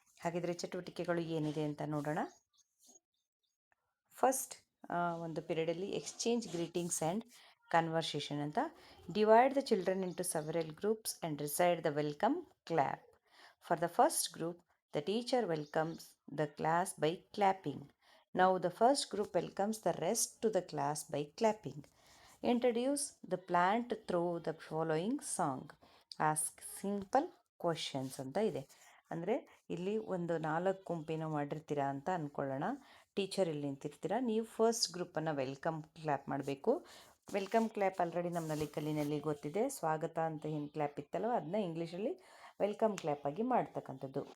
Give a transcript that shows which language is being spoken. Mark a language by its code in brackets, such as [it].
[kn] ಹಾಗಿದ್ರೆ ಚಟುವಟಿಕೆಗಳು ಏನಿದೆ ಅಂತ ನೋಡೋಣ. ಫಸ್ಟ್ ಒಂದು ಪೀರಿಯಡಲ್ಲಿ [en] exchange greetings and conversation [kn] ಅಂತ. [en] Divide the children into several groups and recite the welcome clap. For the first group the teacher welcomes the class by clapping. Now the first group welcomes the rest to the class by clapping. Introduce the plant through the following song. Ask simple questions [kn] ಅಂತ ಇದೆ. ಅಂದರೆ ಇಲ್ಲಿ ಒಂದು 4 ಗುಂಪಿನ ಮಾಡಿರ್ತೀರಾ ಅಂತ ಅಂದ್ಕೊಳ್ಳೋಣ. Teacher ಇಲ್ಲಿ ನಿಂತಿರ್ತೀರಾ, ನೀವು first ಗ್ರೂಪನ್ನು welcome clap ಮಾಡಬೇಕು. ವೆಲ್ಕಮ್ ಕ್ಲ್ಯಾಪ್ ಆಲ್ರೆಡಿ ನಮ್ಮಲ್ಲಿ ಕಲಿನಲ್ಲಿ ಗೊತ್ತಿದೆ. ಸ್ವಾಗತ ಅಂತ ಏನು ಕ್ಲ್ಯಾಪ್ ಇತ್ತಲ್ವ, ಅದನ್ನ ಇಂಗ್ಲೀಷಲ್ಲಿ ವೆಲ್ಕಮ್ ಕ್ಲ್ಯಾಪ್ ಆಗಿ ಮಾಡ್ತಕ್ಕಂಥದ್ದು.